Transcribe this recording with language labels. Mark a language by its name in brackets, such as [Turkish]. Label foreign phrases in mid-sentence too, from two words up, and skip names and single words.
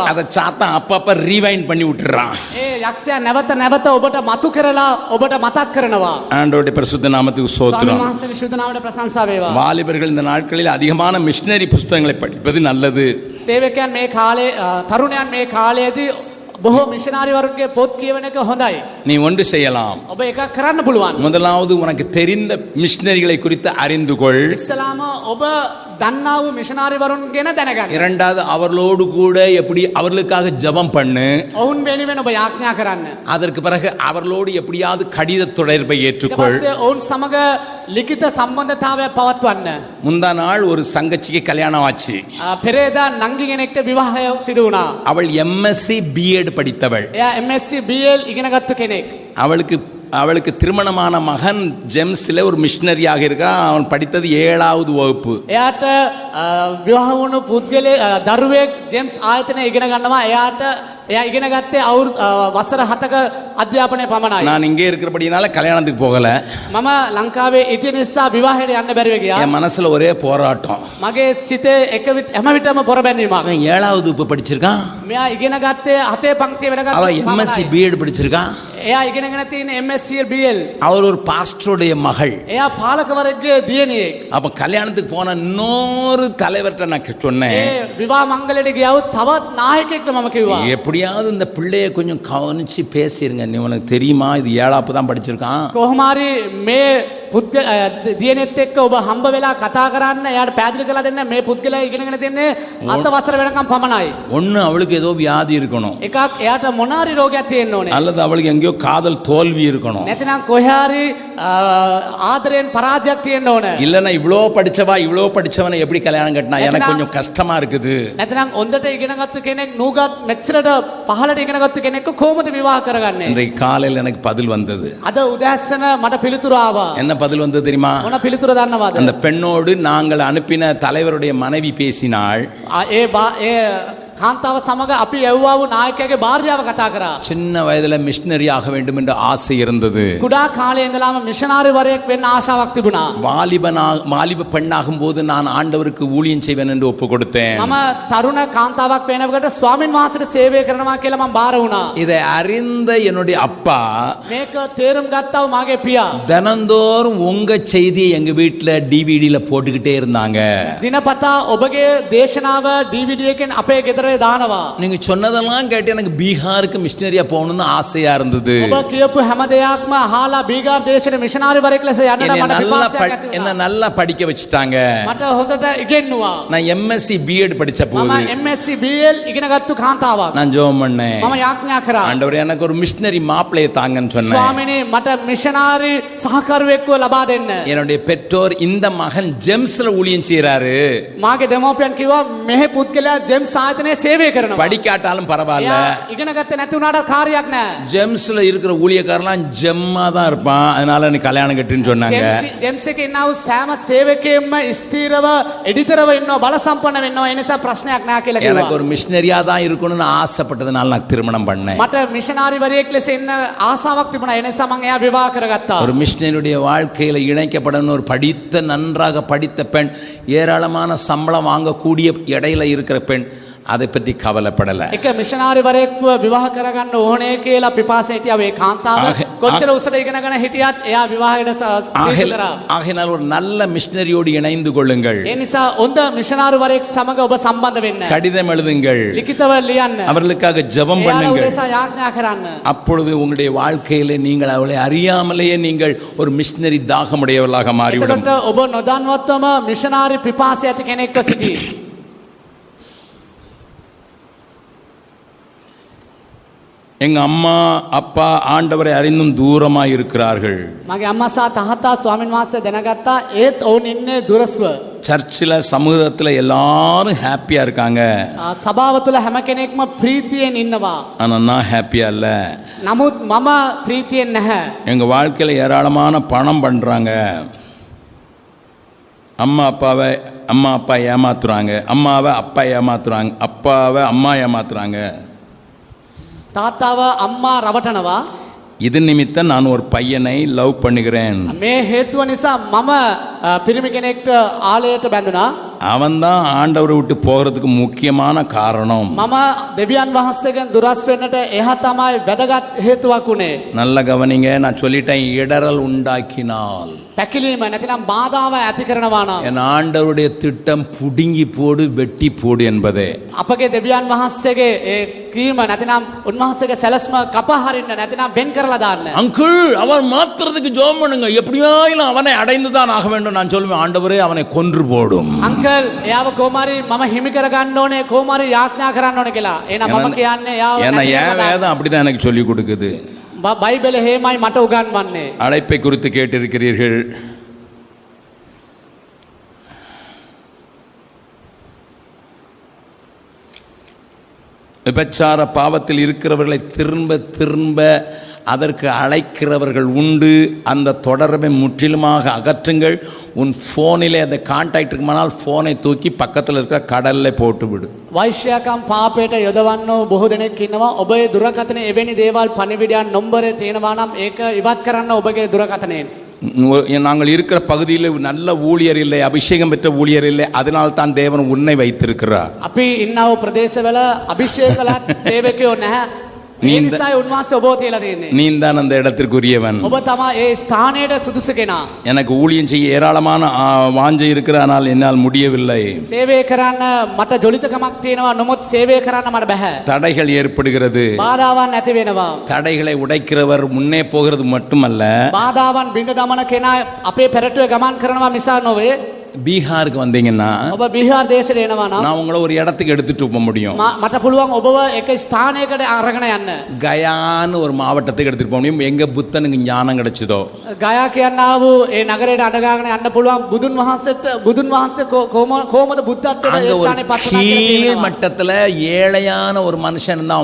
[Tamil] அதை சாத்தான் அப்பப்ப ரீவைண்ட் பண்ணி விட்டுறான். [Sinhala] ඒ යක්ෂයා නැවත නැවත ඔබට මතු කරලා ඔබට මතක් කරනවා. [Tamil] ஆண்டவருடைய பரிசுத்த நாமத்துக்கு [Sinhala] ස්වාමීන් [Tamil] ஸ்தோத்திரம். [Sinhala] වහන්සේ විශුද්ධ නාමයට ප්‍රශංසා වේවා. [Tamil] வாலிபர்கள் இந்த நாட்களில் அதிகமான மிஷினரி புஸ்தகங்களை படிப்பது நல்லது. [Sinhala] සේවකයන් මේ කාලේ තරුණයන් මේ කාලයේදී බොහෝ මිෂනාරිවරුන්ගේ පොත් කියවන එක හොඳයි. [Tamil] நீ ஒன்று செய்யலாம். [Sinhala] ඔබ ඒක කරන්න පුළුවන්. [Tamil] முதலாவது உனக்கு தெரிந்த மிஷினரிகளை குறித்து அறிந்து கொள். [Sinhala] ඉස්සලාම ඔබ දන්නා වූ මිෂනාරිවරුන් ගැන දැනගන්න. [Tamil] இரண்டாவது அவர்களோடு கூட எப்படி அவர்களுக்காக ஜெபம் பண்ணு. [Sinhala] ඔවුන් වෙනුවෙන් ඔබ යාඥා කරන්න. [Tamil] அதற்கு பிறகு அவர்களோடு எப்படியாவது கடித தொடர்பை [Sinhala] ඊට [Tamil] ஏற்றுக்கொள். [Sinhala] පස්සේ ඔවුන් සමග ලිඛිත සම්බන්ධතාවයක් පවත්වන්න. [Tamil] முந்தா நாள் ஒரு சங்கச்சிக்கு கல்யாணம் ஆச்சு. [Sinhala] පෙරේදා නංගි කෙනෙක්ට විවාහය සිදු වුණා. [Tamil] அவள் [English] MSc BEd [Tamil] படித்தவள். [Sinhala] එයා [English] MSc BL [Sinhala] ඉගෙනගත්තු කෙනෙක්. [Tamil] அவளுக்கு திருமணமான மகன் ஜெம்ஸ்ல ஒரு மிஷினரியாக இருக்கான். அவன் படித்தது 7வது வகுப்பு. [Sinhala] එයාට විවාහ වුණු පුද්ගලයෙ දරුවෙක් ජේම්ස් ආයතනයේ ඉගෙන ගන්නවා. එයා ඉගෙන ගත්තේ වසර 7ක අධ්‍යාපනය පමණයි. [Tamil] நான் இங்கே இருக்கிறபடினால கல்யாணத்துக்கு போகல. [Sinhala] මම ලංකාවේ ඉති නිසා විවාහයට යන්න බැරිව ගියා. [Tamil] என் மனசுல ஒரே போராட்டம். [Sinhala] මගේ සිතේ හැම විටම පොරබැඳීමක්. [Tamil] அவன் 7வது வகுப்பு படிச்சிருக்கான். [Sinhala] මෙයා ඉගෙන ගත්තේ 7 පන්තිය වෙනකම්. [Tamil] அவ [English] MSc BEd [Tamil] படிச்சிருக்கான். [Sinhala] එයා ඉගෙනගෙන තියෙන [English] MSc BL. [Tamil] அவர் ஒரு பாஸ்டருடைய மகள். [Sinhala] එයා පාලකවරයෙක්ගේ දියණියෙක්. [Tamil] அப்ப கல்யாணத்துக்கு போன இன்னொரு தலைவர்கிட்ட நான் சொன்னேன், [Sinhala] ඒ විවාහ මංගලයට ගියවුත් තවත් නායකයෙක්ට මම කිව්වා. [Tamil] எப்படியாவது இந்த பிள்ளைய கொஞ்சம் கவனிச்சு பேசிருங்க. நீ உனக்கு தெரியுமா இது 7வது தான் படிச்சிருக்கான். [Sinhala] කොහොම හරි මේ දියණියත් එක්ක ඔබ හම්බ වෙලා කතා කරන්න. එයාට පැහැදිලි කරලා දෙන්න මේ පුද්ගලයා ඉගෙනගෙන තියන්නේ 7 වසර වෙනකම් පමණයි. [Tamil] ஒண்ணு அவளுக்கு ஏதோ வியாதி இருக்கணும், [Sinhala] එකක් එයාට මොනාරි රෝගයක් තියෙන්න ඕනේ. [Tamil] அல்லது அவளுக்கு எங்கேயோ காதல் தோல்வி இருக்கணும், [Sinhala] නැතිනම් කොහේ හරි ආදරයෙන් පරාජයක් තියෙන්න ඕනේ. [Tamil] இல்லன்னா இவ்வளோ படிச்சவனை எப்படி கல்யாணம் கட்டினா எனக்கு கொஞ்சம் கஷ்டமா இருக்குது. [Sinhala] නැතිනම් හොඳට ඉගෙනගත්තු කෙනෙක් නූගත් මෙච්චරට පහළට ඉගෙනගත්තු කෙනෙක්ව කොහොමද විවාහ කරගන්නේ? [Tamil] இன்றைக்கு காலையில் எனக்கு பதில் வந்தது. [Sinhala] අද උදෑසන මට පිළිතුරු ආවා. [Tamil] என்ன பதில் வந்தது தெரியுமா? [Sinhala] මොන පිළිතුර දන්නවද? [Tamil] அந்த பெண்ணோடு நாங்கள் அனுப்பின தலைவருடைய மனைவி பேசினாள். [Sinhala] ඒ කාන්තාව සමග අපි යවුවා වූ නායකයාගේ භාර්යාව කතා කරා. [Tamil] சின்ன வயதுல மிஷினரி ஆக வேண்டும் என்ற ஆசை இருந்தது. [Sinhala] කුඩා කාලේ ඉඳලාම මිෂනාරි වරයෙක් වෙන්න ආශාවක් තිබුණා. [Tamil] வாலிப பெண்ணாகும் போது நான் ஆண்டவருக்கு ஊழியம் செய்வேன் என்று ஒப்பு கொடுத்தேன். [Sinhala] මම තරුණ කාන්තාවක් වෙනකොට ස්වාමින් වහන්සේට සේවය කරනවා කියලා මම බාර වුණා. [Tamil] இதை அறிந்த என்னுடைய அப்பா [Sinhala] මේක තේරුම් ගත්තව මගේ පියා [Tamil] தினந்தோறும் உங்க செய்தியை எங்க வீட்டுல டிவிடில போட்டுக்கிட்டே இருந்தாங்க. [Sinhala] දිනපතා ඔබගේ දේශනාව DVD එකෙන් අපේ ගෙදර දානවා. [Tamil] நீங்க சொன்னதெல்லாம் கேட்டு எனக்கு பீகாருக்கு மிஷினரியா போகணும்னு ஆசையா இருந்தது. [Sinhala] ඔබ කියපු හැම දෙයක්ම අහලා බීගාර් දේශනේ මිෂනාරි වරයෙක් ලෙස යන්නට මට පිපාසයක් ඇති වුණා. [Tamil] என்ன நல்லா படிக்க வச்சுட்டாங்க. [Sinhala] මට හොඳට ඉගෙනුවා. [Tamil] நான் [English] MSc BEd [Tamil] படிச்ச போது [Sinhala] මම [English] MSc BL [Sinhala] ඉගෙනගත්තු කාන්තාවක්. [Tamil] நான் ஜெபம் பண்ணேன். [Sinhala] මම යාඥා කරා. [Tamil] ஆண்டவரே எனக்கு ஒரு மிஷினரி மாப்பிள்ளையை தாங்கன்னு சொன்னேன். [Sinhala] ස්වාමිනේ මට මිෂනාරි සහකරුවෙක්ව ලබා දෙන්න. [Tamil] என்னுடைய பெற்றோர் இந்த மகன் ஜெம்ஸ்ல ஊழியம் செய்யறாரு. [Sinhala] මාගේ දෙමෝපියන් කිව්වා මෙහෙ පුද්ගලයා ජෙම්ස් ආයතනයේ சேவை කරනවා. [Tamil] படிக்காட்டாலும் பரவாயில்ல. [Sinhala] ඉගෙන ගත්තේ නැති වුණාට කාර්යයක් නැහැ. [Tamil] ஜெம்ஸ்ல இருக்கிற ஊழியக்காரலாம் ஜெம்மா தான் இருப்பான். அதனால நீ கல்யாணம் கட்டுன்னு சொன்னாங்க. [Sinhala] ජෙම්ස් එකේ ඉන්නා වූ සෑම සේවකයෙක්ම ස්ථීරව එඩිතරව ඉන්නවා බල සම්පන්න වෙන්නවා. ඒ නිසා ප්‍රශ්නයක් නැහැ කියලා කිව්වා. [Tamil] எனக்கு ஒரு மிஷினரியா தான் இருக்கணும்னு ஆசைப்பட்டதனால நான் திருமணம் பண்ணேன். [Sinhala] මට මිෂනාරි වරයෙක් ලෙස ඉන්න ආසාවක් තිබුණා. ඒ නිසා මම එයා විවාහ කරගත්තා. [Tamil] ஒரு மிஷினரியுடைய வாழ்க்கையில இணைக்கப்படணும். ஒரு படித்த நன்றாக படித்த பெண், ஏராளமான சம்பளம் வாங்கக்கூடிய இடையில இருக்கிற பெண், அதை பற்றி கவலைப்படல. [Sinhala] එක මිෂනාරි වරයෙක්ව විවාහ කරගන්න ඕනේ කියලා පිපාසය හිටියා. ඒ කාන්තාව කොච්චර උසට ඉගෙනගෙන හිටියත් එයා විවාහයට තීරණය කරා. [Tamil] ஆகையினால் ஒரு நல்ல மிஷினரியோடு இணைந்து கொள்ளுங்கள். [Sinhala] ඒ නිසා හොඳ මිෂනාරි වරයෙක් සමග ඔබ සම්බන්ධ වෙන්න. [Tamil] கடிதம் எழுதுங்கள். [Sinhala] லிখিතව ලියන්න. [Tamil] அவர்களுக்காக ஜெபம் பண்ணுங்கள். [Sinhala] ඒ උදෙසා යාඥා කරන්න. [Tamil] அப்பொழுது உங்களுடைய வாழ்க்கையிலே நீங்கள் அவளை அறியாமலேயே நீங்கள் ஒரு மிஷினரி தாகமுடையவர்களாக மாறிவிடும். [Sinhala] එතකොට ඔබ නොදන්වත්වම මිෂනාරි පිපාසය ඇති කෙනෙක්ව සිටී. [Tamil] எங்க அம்மா அப்பா ஆண்டவரை அறிந்தும் தூரமாக இருக்கிறார்கள். [Sinhala] මගේ අම්මා සහ තාත්තා ස්වාමින් වහන්සේ දැනගත්තා. ඒත් ඔවුන් ඉන්නේ දුරස්ව. [Tamil] சர்ச்சில் சமூகத்தில் எல்லாரும் ஹாப்பியா இருக்காங்க. [Sinhala] සභාව තුළ හැම කෙනෙක්ම ප්‍රීතියෙන් ඉන්නවා. [Tamil] ஆனா நான் ஹாப்பியா இல்ல. [Sinhala] නමුත් මම ප්‍රීතියෙන් නැහැ. [Tamil] எங்க வாழ்க்கையில ஏராளமான பணம் பண்றாங்க. அம்மா அப்பா ஏமாத்துறாங்க. அம்மாவை அப்பா ஏமாத்துறாங்க. அப்பாவை அம்மா ஏமாத்துறாங்க. [Sinhala] තාත්තාව අම්මා රවටනවා. [Tamil] இது நிமித்தம் நான் ஒரு பையனை லவ் பண்ணுகிறேன். [Sinhala] මේ හේතුව නිසා මම පිරිමි කෙනෙක්ට ආලයට බැඳුනා. [Tamil] அவன்தான் ஆண்டவரை விட்டு போகிறதுக்கு முக்கியமான காரணம். [Sinhala] මම දෙවියන් වහන්සේගෙන් දුරස් වෙන්නට එහා තමයි වැදගත් හේතුවක් උනේ. [Tamil] நல்ல கவனிங்க, நான் சொல்லிட்டேன், இடறல் உண்டாக்கினால். [Sinhala] පැකිලීම නැතිනම් බාධාව ඇති කරනවා නම් [Tamil] என் ஆண்டவருடைய திட்டம் புடுங்கி போடு வெட்டி போடு என்பதே. [Sinhala] අපගේ දෙවියන් වහන්සේගේ ඒ කීම නැතිනම් උන්වහන්සේගේ සැලැස්ම කපා හරින්න නැතිනම් වෙන් කරලා දාන්න. [Tamil] அங்கிள் அவர் மாத்துறதுக்கு ஜெபம் பண்ணுங்க, எப்படியாயிலும் அவனை அடைந்துதான் ஆக வேண்டும். நான் சொல்லுவேன், ஆண்டவரே அவனை கொன்று போடும். [Sinhala] අංකල් එයාව කොමාරි මම හිමි කර ගන්න ඕනේ, කොමාරි යාඥා කරන්න ඕනේ කියලා. එහෙනම් මම කියන්නේ එයාව [Tamil] ஏன்னா என் வேதம் அப்படிதான் எனக்கு சொல்லி கொடுக்குது. [Sinhala] බයිබලේ හේමයි මට උගන්වන්නේ. [Tamil] அழைப்பை குறித்து கேட்டிருக்கிறீர்கள். விபச்சார பாவத்தில் இருக்கிறவர்களை திரும்ப திரும்ப அதற்கு அழைக்கிறவர்கள் உண்டு. அந்த தொடர்பை முற்றிலுமாக அகற்றுங்கள். உன் ஃபோனிலே அந்த கான்டாக்ட் இருக்குமானால் ஃபோனை தூக்கி பக்கத்தில் இருக்கிற கடலில் போட்டு விடு. [Sinhala] වෛශ්‍යකම් පාපයට යොදවන්නෝ බොහෝ දෙනෙක් ඉන්නවා. ඔබේ දුරකථනයේ එවැනි දේවල් පණිවිඩයන් නම්බරේ තියෙනවා නම් ඒක ඉවත් කරන්න ඔබගේ දුරකථනයෙන්. [Tamil] நாங்கள் இருக்கிற பகுதியில் நல்ல ஊழியர் இல்லை, அபிஷேகம் பெற்ற ஊழியர் இல்லை, அதனால் தான் தேவன் உன்னை வைத்திருக்கிறார். [Sinhala] අපි ඉන්නව ප්‍රදේශවල අභිෂේකලත් සේවකයෝ නැහැ. ඒ නිසායි උන්වහන්සේ ඔබව තියලා තියෙන්නේ. [Tamil] நீ தான் அந்த இடத்திற்குரியவன். [Sinhala] ඔබ තමයි ඒ ස්ථානයේ සුදුසු කෙනා. [Tamil] எனக்கு ஊழியம் செய்ய ஏராளமான வாஞ்சை இருக்கிற, ஆனால் என்னால் முடியவில்லை. [Sinhala] සේවය කරන්න මට ජොලිතකමක් තියෙනවා, නමුත් සේවය කරන්න මට බෑ. [Tamil] தடைகள் ஏற்படுகிறது. [Sinhala] බාධාවන් ඇති වෙනවා. [Tamil] தடைகளை உடைக்கிறவர் முன்னே போகிறது மட்டுமல்ல, [Sinhala] බාධාවන් බිඳ දමන කෙනා අපේ පෙරටුවේ ගමන් කරනවා මිස නොවේ. [Tamil] பீகாருக்கு வந்தீங்கன்னா [Sinhala] ඔබ බිහාර් දේශයට එනවා නම් [Tamil] நான் உங்களை ஒரு இடத்துக்கு எடுத்துட்டு போக முடியும். [Sinhala] මට පුළුවන් ඔබව එක ස්ථානයකට අරගෙන යන්න. [Tamil] கயான்னு ஒரு மாவட்டத்துக்கு எடுத்துட்டு போக முடியும். எங்க புத்தனுக்கு ஞானம் கிடைச்சதோ, [Sinhala] ගයා කියන්නා වූ ඒ නගරයට අඬගාගෙන යන්න පුළුවන්. බුදුන් වහන්සේ කොහොමද බුද්ධත්වයට [Tamil] அங்க [Sinhala] ඒ [Tamil] ஒரு [Sinhala] ස්ථානේ පත් වුණා කියලා [Tamil] கீழ் [Sinhala] කියනවා. [Tamil] மட்டத்துல ஏழையான ஒரு மனுஷன் இருந்தான்.